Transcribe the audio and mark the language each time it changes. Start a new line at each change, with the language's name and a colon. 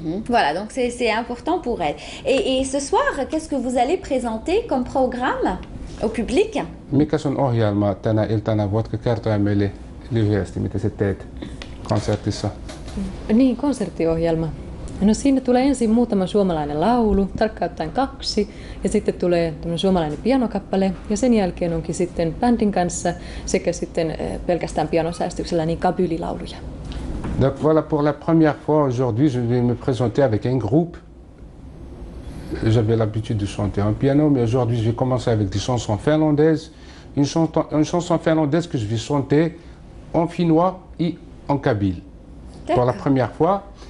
French: Voilà, donc c'est important pour elle. Et ce soir, qu'est-ce que vous allez présenter comme programme au public?
Finnish: Mikä sun ohjelma tänä iltana? Voitko kertoa meille lyhyesti, mitä sä teet konsertissa? Niin, konserttiohjelma. No siinä tulee ensin muutama suomalainen laulu, tarkkaan ottaen 2, ja sitten tulee tämmöinen suomalainen pianokappale, ja sen jälkeen onkin sitten bändin kanssa sekä sitten pelkästään pianosäästyksellä niin kabylilauluja.
French: Donc voilà, pour la première fois aujourd'hui, je vais me présenter avec un groupe. J'avais l'habitude de chanter en piano, mais aujourd'hui je vais commencer avec des chansons finlandaises. Une chanson finlandaise que je vais chanter en finnois et en kabyle pour la première fois.